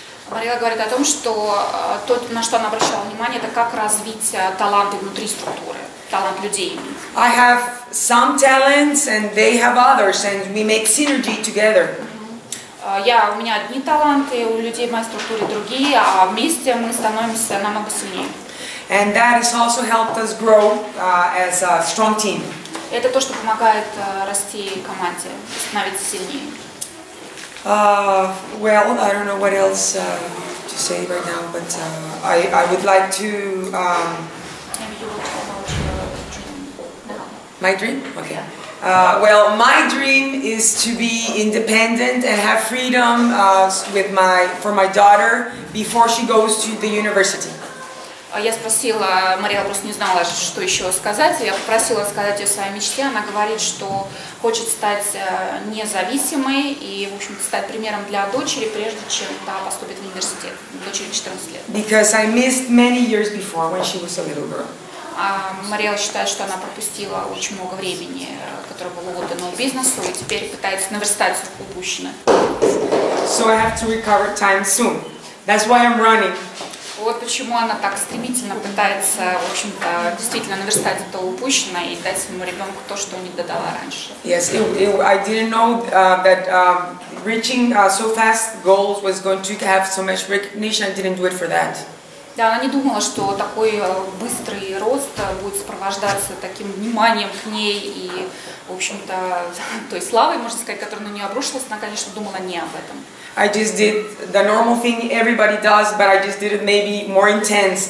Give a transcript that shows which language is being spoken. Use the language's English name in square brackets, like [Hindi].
[Russian] Мариэлла говорит о том, что то, на что она обращала внимание, это как развить таланты внутри структуры, талант людей. [English] I have some talents and they have others, and we make synergy together. [Russian] У меня одни таланты, у людей в моей структуре другие, а вместе мы становимся намного сильнее. [English] And that has also helped us grow as a strong team. [Russian] Это то, что помогает расти команде, становиться сильнее. [English] Well, I don't know what else to say right now, but I would like to. Maybe you will talk about your dream now. My dream? Okay. Well, my dream is to be independent and have freedom for my daughter before she goes to the university. [Russian] Я спросила, Мариэлла просто не знала, что еще сказать, я попросила сказать о своей мечте. Она говорит, что хочет стать независимой и, в общем-то, стать примером для дочери, прежде чем та поступит в университет. Дочери 14 лет. [English] Because I missed many years before when she was a little girl. [Russian] Мариэлла считает, что она пропустила очень много времени, которое было отдано бизнесу, и теперь пытается наверстать упущенное. [English] So I have to recover time soon. That's why I'm running. [Russian] Вот почему она так стремительно пытается, в общем-то, действительно наверстать это упущенное и дать своему ребенку то, что не додала раньше. [English] Yes, I didn't know that reaching so fast goals was going to have so much recognition. I didn't do it for that. [Russian] Да, она не думала, что такой быстрый рост будет сопровождаться таким вниманием к ней и, в общем-то, той славой, можно сказать, которая на нее обрушилась. Она, конечно, думала не об этом. [English] I just did the normal thing everybody does, but I just did it maybe more intense.